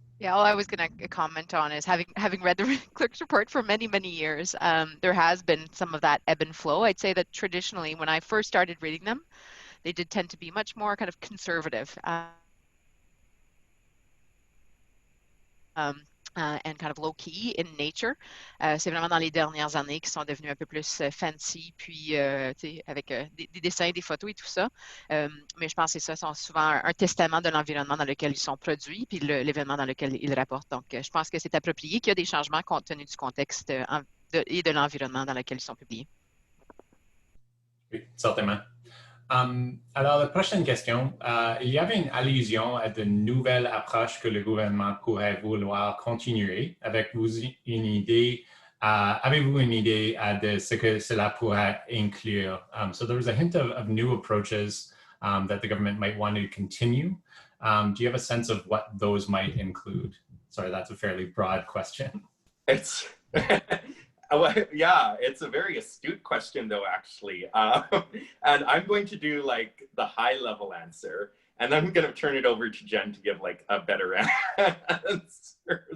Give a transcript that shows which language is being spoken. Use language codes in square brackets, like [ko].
[en] Yeah, all I was going to comment on is having read the Clerks Report for many, many years, there has been some of that ebb and flow. I'd say that traditionally, when I first started reading them, they did tend to be much more kind of conservative. And kind of low-key in nature. [fr] C'est vraiment dans les dernières années qui sont devenus un peu plus fancy, puis avec des dessins, des photos et tout ça. Mais je pense que ça sont souvent un testament de l'environnement dans lequel ils sont produits, puis l'événement dans lequel ils rapportent. Donc, je pense que c'est approprié qu'il y a des changements compte tenu du contexte et de l'environnement dans lequel ils sont publiés. Oui, certainement. Alors, la prochaine question, il y avait une allusion à de nouvelles approches que le gouvernement pourrait vouloir continuer. Avez-vous une idée de ce que cela pourrait inclure? [en] So there was a hint of new approaches that the government might want to continue. Do you have a sense of what those might include? Sorry, that's a fairly broad question. It's yeah, it's a very astute question, though, actually. And I'm going to do like the high level answer, and then I'm going to turn it over to Jen to give like a better answer.